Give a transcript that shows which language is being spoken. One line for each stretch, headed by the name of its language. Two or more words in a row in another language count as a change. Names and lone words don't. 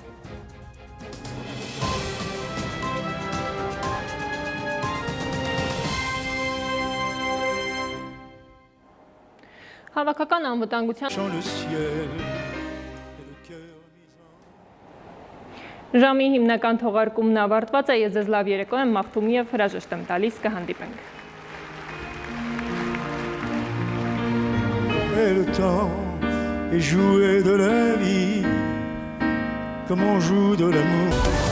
Armenian: Հավաքական անվտանգության Ժամի հիմնական թողարկումն ավարտված է, ես ձեզ լավ երեկո եմ մաղթում և հրաժեշտ եմ տալիս, կհանդիպենք։
French: Et le temps est joué de la vie comme on joue de l'amour.